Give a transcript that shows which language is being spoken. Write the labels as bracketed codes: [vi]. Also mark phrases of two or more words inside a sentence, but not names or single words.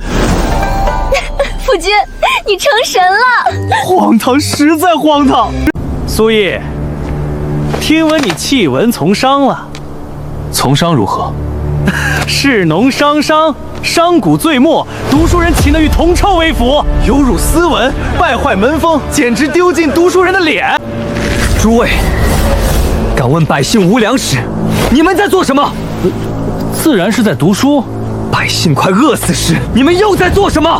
[zh] 夫君，你成神了！荒唐，实在荒唐！苏毅，听闻你弃文从商了，从商如何？士农商商，商贾最末，读書人豈能與銅臭為伍？有辱斯文，敗壞門風，簡直丟盡讀書人的臉！諸位，敢問百姓無糧食，你們在做什麼？自然是在讀書。百姓快餓死時，你們又在做什麼？